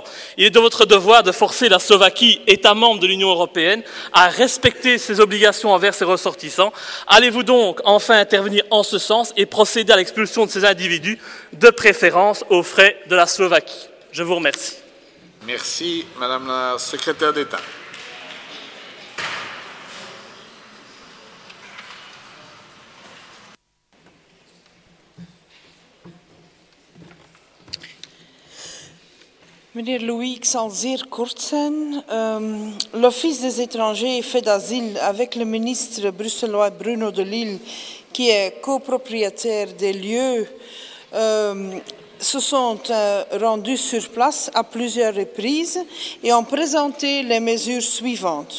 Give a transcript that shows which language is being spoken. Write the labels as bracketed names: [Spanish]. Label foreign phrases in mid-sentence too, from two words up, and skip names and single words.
[French] Il est de votre devoir de forcer la Slovaquie, État membre de l'Union européenne, à respecter ses obligations envers ses ressortissants. Allez-vous donc enfin intervenir en ce sens et procéder à l'expulsion de ces individus, de préférence aux frais de la Slovaquie? Je vous remercie. Merci, Madame la secrétaire d'État. [Dutch] Meneer Louis, ik zal zeer kort zijn. [French] L'Office des étrangers et faits d'asile avec le ministre bruxellois Bruno de Lille, qui est copropriétaire des lieux, se sont rendus sur place à plusieurs reprises et ont présenté les mesures suivantes.